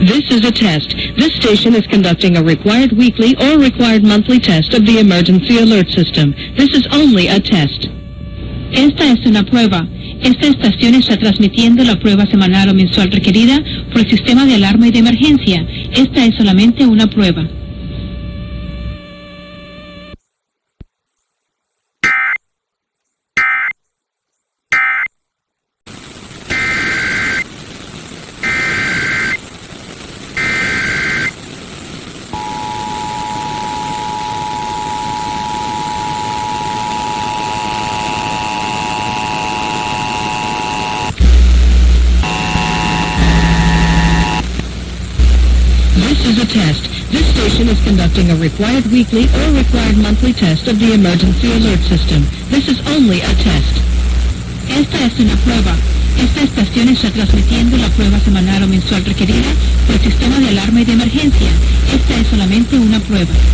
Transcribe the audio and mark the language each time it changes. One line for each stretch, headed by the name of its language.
English: is a test. This station is conducting a required weekly or required monthly test of the emergency alert system. This is only a test.
Spanish: Esta es una prueba. Esta estación está transmitiendo la prueba semanal o mensual requerida por el sistema de alarma y de emergencia. Esta es solamente una prueba.
English: This is a test. This station is conducting a required weekly or required monthly test of the emergency alert system. This is only a test.
Spanish: Esta es una prueba. Esta estación está transmitiendo la prueba semanal o mensual requerida por el sistema de alarma y de emergencia. Esta es solamente una prueba.